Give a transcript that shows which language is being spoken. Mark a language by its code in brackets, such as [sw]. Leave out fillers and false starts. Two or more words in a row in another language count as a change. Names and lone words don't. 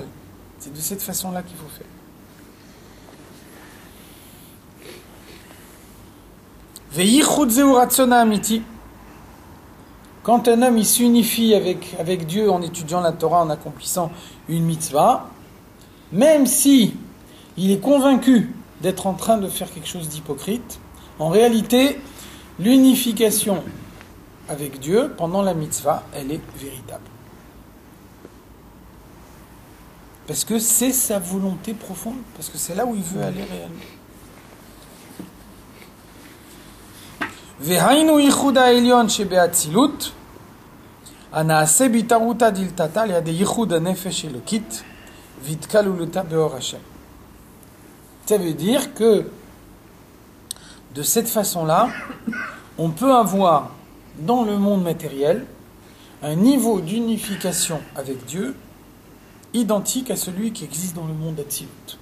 [fr] C'est de cette façon-là qu'il faut faire. Quand un homme il s'unifie avec Dieu en étudiant la Torah, en accomplissant une mitzvah, même si il est convaincu d'être en train de faire quelque chose d'hypocrite, en réalité, l'unification avec Dieu pendant la mitzvah, elle est véritable. Parce que c'est sa volonté profonde, parce que c'est là où il veut aller réellement. [he] והיינו ייחוד העליון שבאצילות, הנעשה בהתערותא דלתתא לידי ייחוד הנפש אלוקית והתקללותה באור השם. [fr] Ça veut dire que de cette façon-là, on peut avoir dans le monde matériel un niveau d'unification avec Dieu identique à celui qui existe dans le monde d'Atsilut.